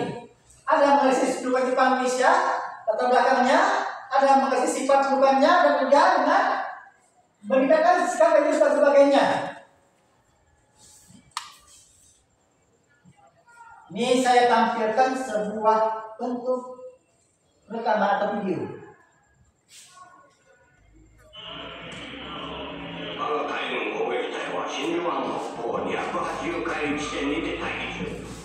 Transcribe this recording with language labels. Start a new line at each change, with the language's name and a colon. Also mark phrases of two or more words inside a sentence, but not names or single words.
Indonesian: Ada mengenai kedudukan Jepang Indonesia, latar belakangnya, ada mengenai sifat kedudukannya, dan juga dengan membedakan sikap dan sebagainya. Ini saya tampilkan sebuah bentuk rekaman atau video.
Japanese: 我が海軍攻撃隊は真珠湾北方280海域地点にて待機中。